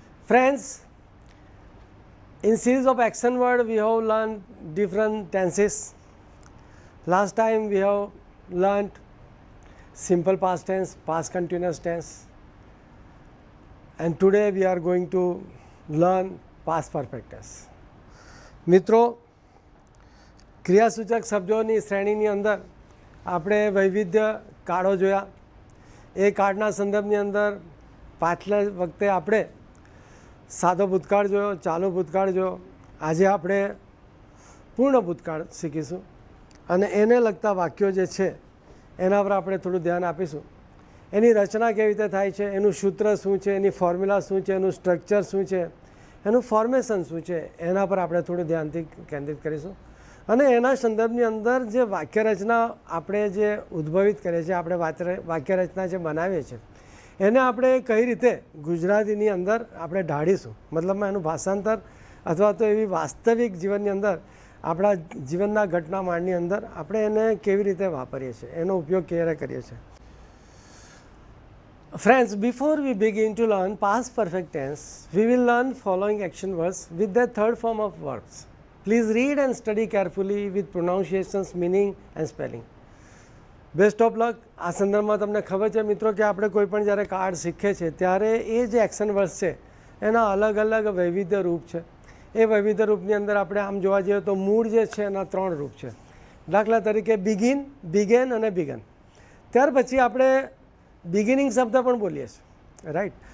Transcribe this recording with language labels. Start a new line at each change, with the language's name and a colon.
English: Friends, in series of action word we have learned different tenses. Last time we have learned simple past tense, past continuous tense, and today we are going to learn past perfect tense.
Gujarati: મિત્રો, ક્રિયાસૂચક શબ્દોની શ્રેણીની અંદર આપણે વૈવિધ્ય કાર્ડો જોયા. એ કાર્ડના સંદર્ભની અંદર પાછલા વખતે આપણે સાદો ભૂતકાળ જોયો, ચાલુ ભૂતકાળ જોયો. આજે આપણે પૂર્ણ ભૂતકાળ શીખીશું અને એને લગતા વાક્યો જે છે એના પર આપણે થોડું ધ્યાન આપીશું. એની રચના કેવી રીતે થાય છે, એનું સૂત્ર શું છે, એની ફોર્મ્યુલા શું છે, એનું સ્ટ્રક્ચર શું છે, એનું ફોર્મેશન શું છે, એના પર આપણે થોડું ધ્યાનથી કેન્દ્રિત કરીશું. અને એના સંદર્ભની અંદર જે વાક્યરચના આપણે જે ઉદ્ભવિત કરીએ છીએ, આપણે વાક્યરચના જે બનાવીએ છીએ એને આપણે કઈ રીતે ગુજરાતીની અંદર આપણે ઢાળીશું, મતલબમાં એનું ભાષાંતર અથવા તો એવી વાસ્તવિક જીવનની અંદર આપણા જીવનના ઘટનામાળની અંદર આપણે એને કેવી રીતે વાપરીએ છીએ, એનો ઉપયોગ કેવી રીતે કરીએ છીએ.
English: Friends, before we begin to learn past perfect tense, we will learn following action words with their third form of verbs. Please read and study carefully with pronunciations, meaning and spelling. Best of luck.
Gujarati: આ સંદર્ભમાં તમને ખબર છે મિત્રો કે આપણે કોઈ પણ જ્યારે કાર્ડ શીખીએ છીએ ત્યારે એ જે એક્શન વર્ડ્સ છે એના અલગ અલગ વૈવિધ્ય રૂપ છે. એ વૈવિધ્ય રૂપની અંદર આપણે આમ જોવા જઈએ તો મૂળ જે છે એના 3 રૂપ છે. દાખલા તરીકે બિગિન, બિગેન અને બિગન. ત્યાર પછી આપણે બિગિનિંગ શબ્દ પણ બોલીએ છીએ, રાઈટ.